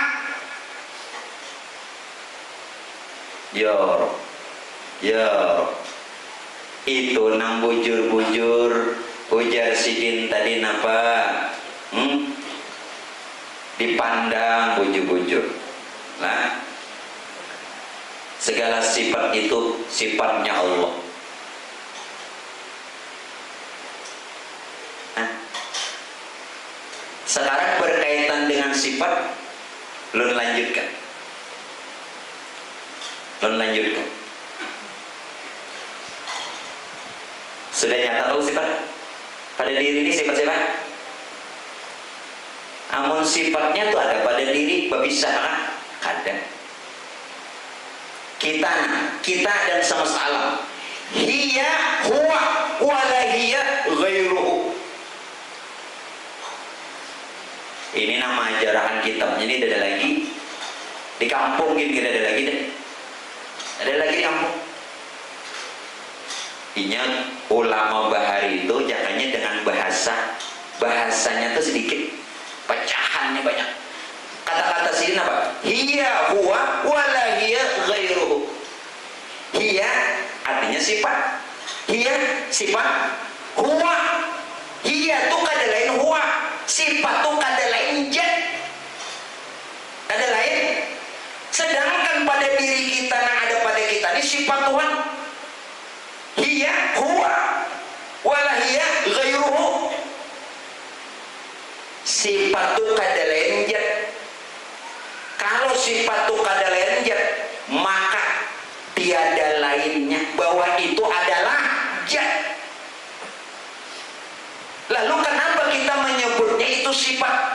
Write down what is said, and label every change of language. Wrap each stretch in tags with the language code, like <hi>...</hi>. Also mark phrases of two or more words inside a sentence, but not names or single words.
<bjn>Ya itu nang bujur-bujur ujar sidin tadi napa dipandang bujur-bujur lah.</bjn> <id>Segala sifat itu sifatnya Allah. Sekarang berkaitan dengan sifat, lu lanjutkan. Sudah nyata tahu sifat pada diri ini sifat-sifat.</id> <bjn>Amun sifatnya tuh ada pada diri, bisa ada.</bjn> <id>Kita dan semesta alam.</id> <ar>هي هو ولا هي غيره.</ar> <id>Ini nama ajarahan kitab. Jadi ada lagi di kampung gitu, ada lagi deh. Ada lagi di kampung.</id> <bjn>Ingat ulama bahari itu jangannya dengan bahasanya tuh sedikit, pecahannya banyak.</bjn> <id>Kata-kata sini apa?</id> <ar>هي هو ولا هي غيره.</ar> <id>Hiya artinya sifat. Hiya sifat.</id> <ar>هو هي</ar> <bjn>tuh kada lain huwa. Sifat tuh kada lain zat. Kada lain.</bjn> <id>Sedangkan pada diri kita yang ada pada kita ini sifat Tuhan.</id> <ar>هي هو ولا هي غيره.</ar> <bjn>Sifat tuh kada lain zat. Kalau sifat tuh kada lain zat, maka tiada lainnya bahwa itu adalah zat.</bjn> <id>Lalu kenapa kita menyebutnya itu sifat?</id>